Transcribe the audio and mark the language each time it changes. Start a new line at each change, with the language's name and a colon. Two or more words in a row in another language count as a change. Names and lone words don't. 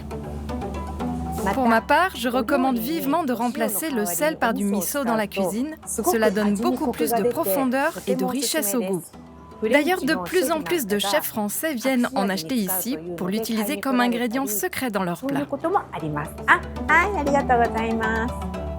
French: Pour ma part, je recommande vivement de remplacer le sel par du miso dans la cuisine. Cela donne beaucoup plus de profondeur et de richesse au goût. D'ailleurs, de plus en plus de chefs français viennent en acheter ici pour l'utiliser comme ingrédient secret dans leurs plats.
Japanese: そういうこともあります。あ、はい、ありがとうございます。